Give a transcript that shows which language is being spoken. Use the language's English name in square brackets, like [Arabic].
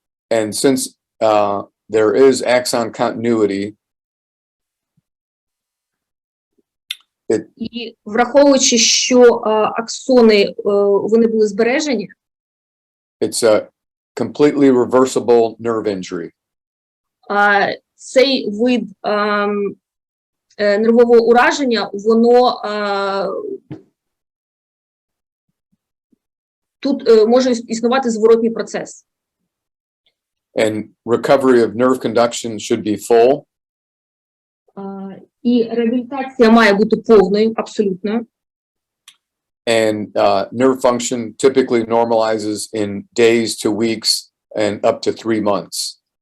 [English] And since there is axon continuity, [Ukrainian] І враховуючи, що аксони, вони були збережені, [English] it's a completely reversible nerve injury. [Ukrainian] Цей вид нервового ураження, воно тут може існувати зворотній процес. [English] And recovery of nerve conduction should be full. [Ukrainian] І реабілітація має бути повною, абсолютною. [English] And nerve function typically normalizes in days to weeks and up to 3 months.